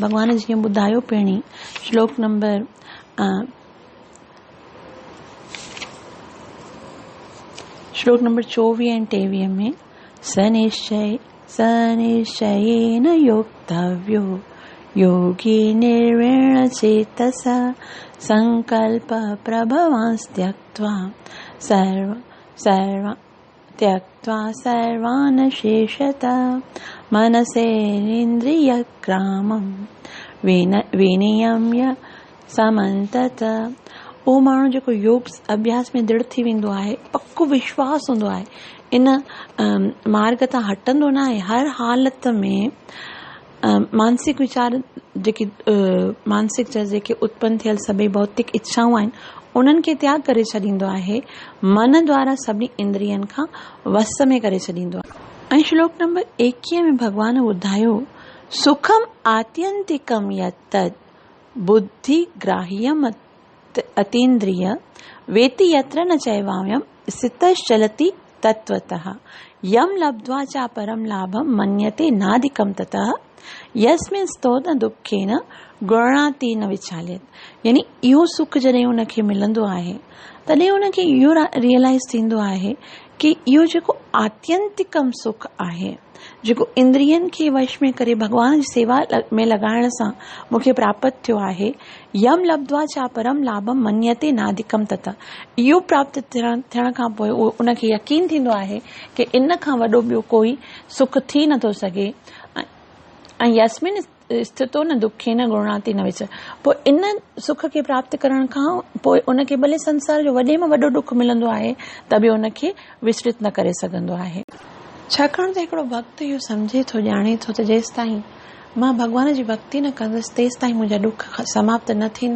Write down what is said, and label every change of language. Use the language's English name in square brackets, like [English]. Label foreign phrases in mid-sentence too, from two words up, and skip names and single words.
[Sindhi] भॻवान जीअं ॿुधायो पहिरीं श्लोक नंबर 24 ऐं 23 में [Sanskrit] सनिश्चयेन योक्तव्यो योगी निर्विण्ण चेतसा संकल्प प्रभवांस्त्यक्त्वा सर्वान् शेषता मनसेन्द्रियग्रामं विनियम्य समन्तत। [Sindhi] उहो माण्हू जेको योग अभ्यास में दृढ़ थी वेंदो आहे, पक्को विश्वास हूंदो आहे, इन मार्ग तां हटंदो न आहे, हर हालत में मानसिक विचार जेके उत्पन्न थियल सभई भौतिक इच्छाऊं आहिनि उन्हनि खे त्याग करे छॾींदो आहे, मन द्वारा सभिनी इंद्रियनि खां वस में करे छॾींदो आहे। ऐं श्लोक नंबर 21 में भगवान ॿुधायो [Sanskrit] सुखम आत्यंतिकम यत्तद् बुद्धि ग्राह्यम अतीन्द्रिय वेति यत्र न चैवायम स्थितश्चलति तत्वतः यम लब्ध्वा च परम लाभम मन्यते नादिकम ततः यस्मिन् स्तो न दुखेन गुणाति न विचाल्यत। [Sindhi] यानी इहो सुख जॾहिं उनखे मिलंदो आहे तॾहिं उनखे इहो रियलाइज़ थींदो आहे कि इहो जेको आत्यंतिकम सुख आहे, जेको इंद्रियनि खे वश में करे भगवान जी सेवा में लॻाइण सां मूंखे प्राप्त थियो आहे, [Sanskrit] यम लब्ध्वा चा परम लाभम मन्यते नादिकम ततः, [Sindhi] इहो प्राप्त थियण खां पोइ उनखे यकीन थींदो आहे कि इन खां वॾो ॿियो कोई सुख थी नथो सघे। ऐं [Sanskrit] यस्मिन स्थितो न दुखे न गुणाति न विच, [Sindhi] पोइ इन सुख खे प्राप्त करण खां पोइ उनखे भले संसार जो वॾे में वॾो दुख मिलंदो आहे त बि उनखे विस्मृत न करे सघंदो आहे। छाकाणि त हिकिड़ो भक्त इहो सम्झे थो, ॼाणे थो त जेसि ताईं मां भगवान जी भक्ति न कंदुसि तेसि ताईं मुंहिंजा दुख समाप्त न थींदा।